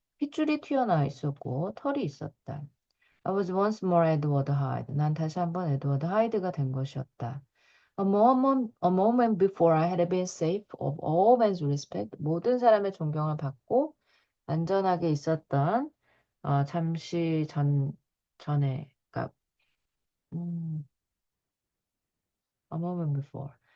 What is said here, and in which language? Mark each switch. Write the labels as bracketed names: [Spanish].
[Korean] 핏줄이 튀어나와 있었고 털이 있었다. [English] I was once more Edward Hyde. [Korean] 난 다시 한번 에드워드 하이드가 된 것이었다. [English] A moment before I had been safe of all men's respect. [Korean] 모든 사람의 존경을 받고 안전하게 있었던 잠시 전에, 그러니까 [English] a moment before.